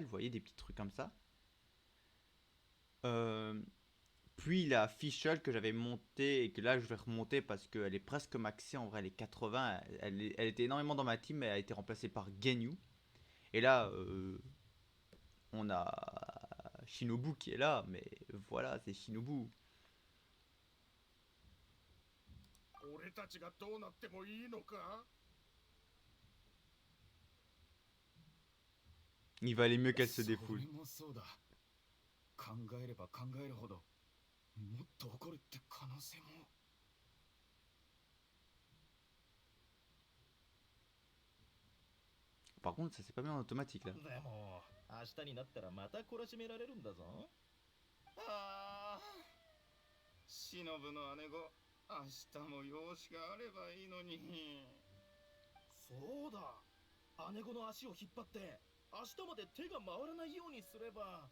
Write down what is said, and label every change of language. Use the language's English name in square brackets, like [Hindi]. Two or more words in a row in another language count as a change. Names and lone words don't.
[French] Vous voyez, des petits trucs comme ça. Puis il a Fischl que j'avais monté et que là je vais remonter parce qu'elle est presque maxée. En vrai, elle est 80. Elle était énormément dans ma team mais elle a été remplacée par Genyu. Et là, on a Shinobu qui est là, mais voilà, c'est Shinobu. [Japanese] 俺たちがどうなってもいいのか？ [French] Il valait mieux qu'elle se [Japanese] それ [French] défoule. [Japanese] もそうだ。考えれば考えるほどもっと怒るって可能性も。 [French] Par contre, ça s'est pas mis en automatique là. [Japanese] でも明日になったらまた懲らしめられるんだぞ。ああ、忍の姉子、明日も用事があればいいのに。そうだ、姉子の足を引っ張って明日まで手が回らないようにすれば。